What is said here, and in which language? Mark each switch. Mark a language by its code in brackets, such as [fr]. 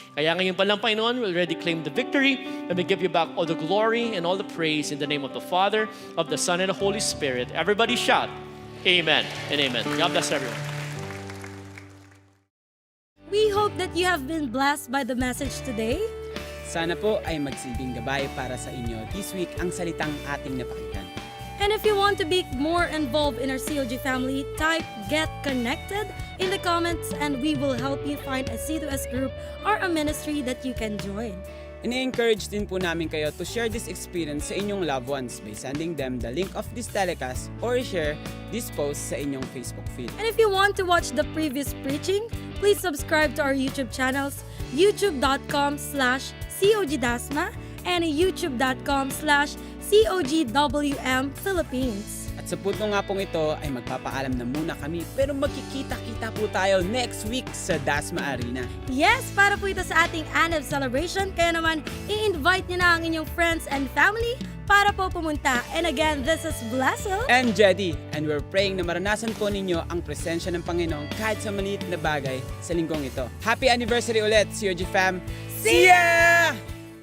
[tl] Kaya ngayon pa lang, [en] Panginoon, we already claim the victory, and we give you back all the glory and all the praise in the name of the Father, of the Son, and the Holy Spirit. Everybody shout, Amen and amen. God bless everyone. We hope that you have been blessed by the message today. [tl] Sana po ay magsilbing gabay para sa inyo [en] this week [tl] ang salitang ating napakinggan. [en] And if you want to be more involved in our COG family, type Get Connected in the comments and we will help you find a C2S group or a ministry that you can join. [tl] Ini-encourage din po namin kayo [en] to share this experience sa inyong loved ones by sending them the link of this telecast or share this post sa inyong Facebook feed. And if you want to watch the previous preaching, please subscribe to our YouTube channels, youtube.com/COGDasma and youtube.com/COGWM Philippines. [tl] At sa punto nga pong ito ay magpapaalam na muna kami, pero magkikita-kita po tayo [en] next week [tl] sa Dasma Arena. Yes, para po ito sa ating Anniv celebration, kaya naman i-invite nyo na ang inyong [en] friends and family [tl] para po pumunta. [en] And again, this is Blessel [tl] And Jedi, [en] and we're praying [tl] na maranasan po ninyo ang presensya ng Panginoon kahit sa maliit na bagay sa linggong ito. Happy anniversary ulit, COG fam! [en] See ya!